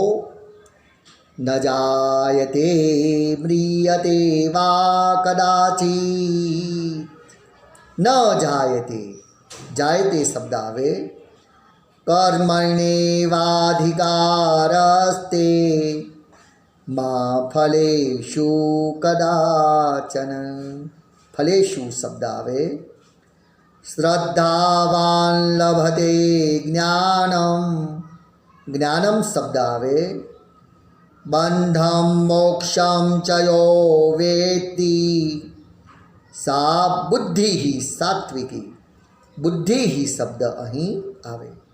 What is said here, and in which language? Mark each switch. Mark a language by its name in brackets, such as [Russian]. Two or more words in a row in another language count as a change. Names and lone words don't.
[Sanskrit] ન જાયતે મ્રિયતે વા કદાચિત, ન જાયતે, જાયતે [Gujarati] શબ્દ આવે. [Sanskrit] કર્મણ્યેવાધિકારસ્તે મા ફલેષુ કદાચન, ફલેષુ [Gujarati] શબ્દ આવે. [Sanskrit] શ્રદ્ધાવાન લભતે જ્ઞાનમ, જ્ઞાનમ [Gujarati] શબ્દ આવે. [Sanskrit] બંધમ મોક્ષમ ચ યો વેત્તિ સા બુદ્ધિ સાત્વિકી, બુદ્ધિ [Gujarati] શબ્દ અહીં આવે.